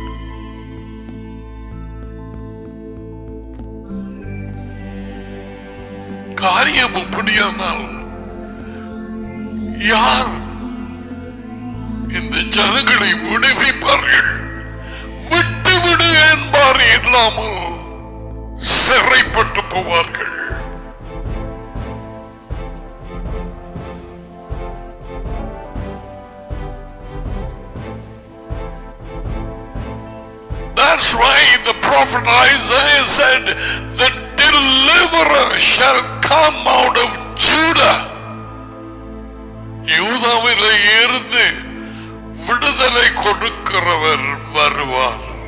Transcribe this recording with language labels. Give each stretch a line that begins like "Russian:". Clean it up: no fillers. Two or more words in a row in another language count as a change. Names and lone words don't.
Tamil: காரியம் இப்படியானால் யார் இந்த ஜனங்களை விடுவிப்பார்கள்? விட்டுவிடு என்பார் இல்லாமல் சிறைப்பட்டு போவார்கள்.
English: That's why the prophet Isaiah said, the deliverer shall come out of Judah.
Tamil: யூதாவிலே இருந்து விடுதலை கொடுக்கிறவர் வருவார்.